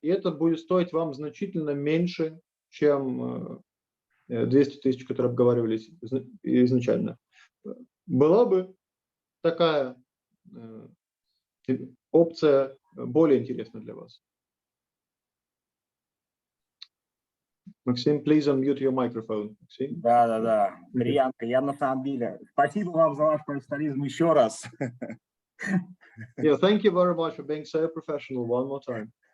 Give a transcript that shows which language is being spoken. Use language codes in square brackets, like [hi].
[ru] И это будет стоить вам значительно меньше, чем 200 тысяч, которые обговаривались изначально. Была бы такая опция более интересна для вас? [en] Максим, please unmute your microphone. [ru] Максим? Да. Приянка, я на самом деле... Спасибо вам за ваш профессионализм еще раз. [en] Yeah, thank you very much for being so professional one more time.